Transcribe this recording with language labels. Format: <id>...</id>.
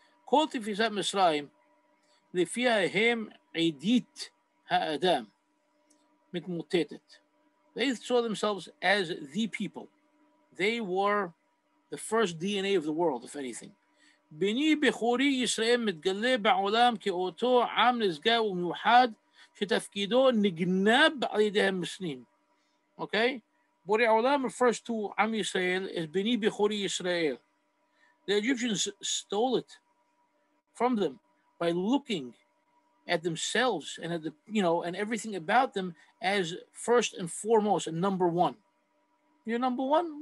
<he>Kol tifisat Mitzrayim, לפיה הם עדית האדם.</he> <en>They saw themselves as the people. They were the first DNA of the world, if anything.</en> <he>בני בכורי ישראל מתגלה בעולם כאותו עם נשגב ומיוחד שתפקידו נגנב על ידי המצרים.</he> <en>Okay? Borei Olam refers to Am Yisrael as Beni Bechori Yisrael. The Egyptians stole it from them by looking at themselves and at and everything about them as first and foremost and number one. You're number one?</en>